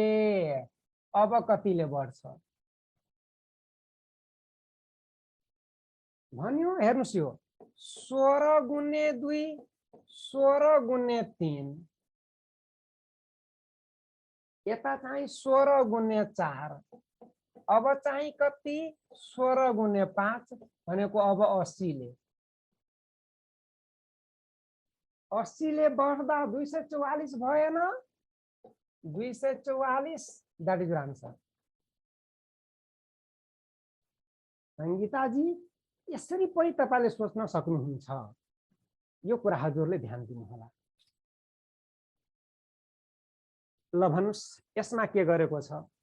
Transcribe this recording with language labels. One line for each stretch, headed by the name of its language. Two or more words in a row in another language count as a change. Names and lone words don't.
Nepali: अब कतिले बढ्छ भन्यो, हेर्नुस् यो 16 गुणे 2 16 गुणे 3, यता चाहिँ 16 गुणे 4, अब चाहिँ कति 16 गुणे 5 भनेको अब 80 ले। 80 ले बढ्दा 244 भएन, 244,
English: That is answer.
Nepali: संगीताजी यसरी पनि तपाईले सोच्न सक्नुहुन्छ। यो कुरा हजुरले ध्यान दिनु होला। ल भन्नुस् यसमा के गरेको छ?